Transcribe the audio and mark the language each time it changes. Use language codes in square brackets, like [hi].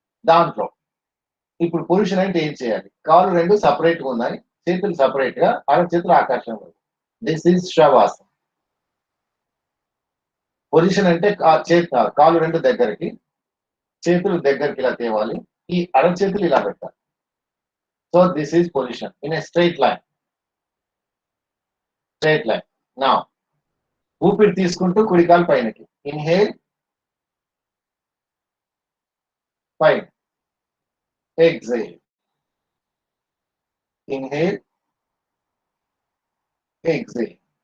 [te] దాంట్లో ఇప్పుడు పొజిషన్ అంటే ఏం చేయాలి? కాళ్ళు రెండు సపరేట్ గా ఉన్నాయి, చేతులు సపరేట్ గా, చేతులు ఆకాశంలో. [en] This is shavasana. [te] పొజిషన్ అంటే కాళ్ళు రెండు దగ్గరికి, చేతులు దగ్గరికి ఇలా తేవాలి. ఈ అరచేతులు ఇలా పెట్టాలి. [en] So this is position in a straight line. Straight line. Now, [te] ఊపిరి తీసుకుంటూ కుడికాలు పైనకి. [en] Inhale, [te] పైన. [en] Exhale. Inhale, exhale.